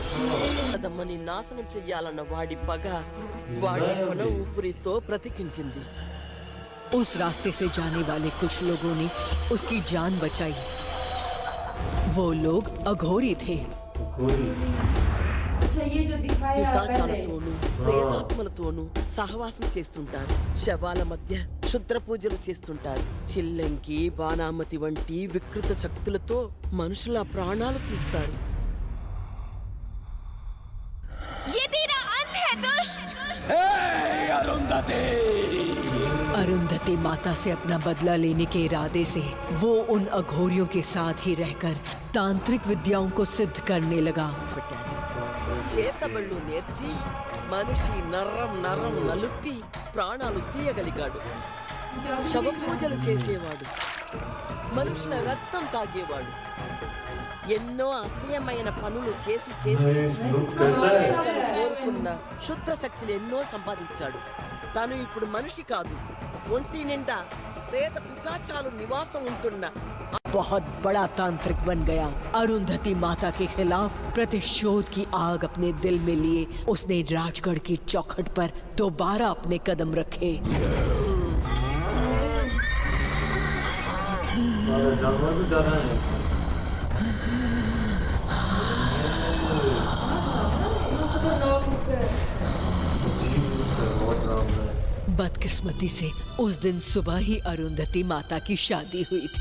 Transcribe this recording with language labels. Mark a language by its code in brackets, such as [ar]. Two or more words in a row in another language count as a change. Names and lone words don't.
[te] కదమ్మని నాశనం చెయ్యాలన్న వాడి పగ వాడి కొన ఊపిరితో ప్రతికించింది. [hi] उस रास्ते से जाने वाले कुछ लोगों ने उसकी जान बचाई। वो लोग अघोरी थे। [te] పిశాచాలతోనూ ప్రేతాత్మలతోనూ సహవాసం చేస్తుంటారు. శవాల మధ్య క్షుద్ర పూజలు చేస్తుంటారు. చిల్లంకి, బాణామతి వంటి వికృత శక్తులతో మనుషుల ప్రాణాలు తీస్తారు. [hi] अरुंधति माता से अपना बदला लेने के इरादे से वो उन अघोरियों के साथ ही रहकर तांत्रिक विद्याओं को सिद्ध करने लगा। [te] చేతబళ్ళు నేర్చి మనిషి నర్రం నర్రం నలుపి ప్రాణాలు తీయగలిగాడు. శవ పూజలు చేసేవాడు. మనుషుల రక్తం తాగేవాడు. ఎన్నో అసహ్యమైన పనులు చేసి చేసి కోరుకున్న క్షుద్ర శక్తులు ఎన్నో సంపాదించాడు. తను ఇప్పుడు మనిషి కాదు, ఒంటి నిండా ప్రేత పిశాచాలు నివాసం ఉంటున్న [hi] बहुत बड़ा तांत्रिक बन गया। अरुंधति माता के खिलाफ प्रतिशोध की आग अपने दिल में लिए उसने राजगढ़ की चौखट पर दोबारा अपने कदम रखे। बदकिस्मती से उस दिन सुबह ही अरुंधति माता की शादी हुई थी।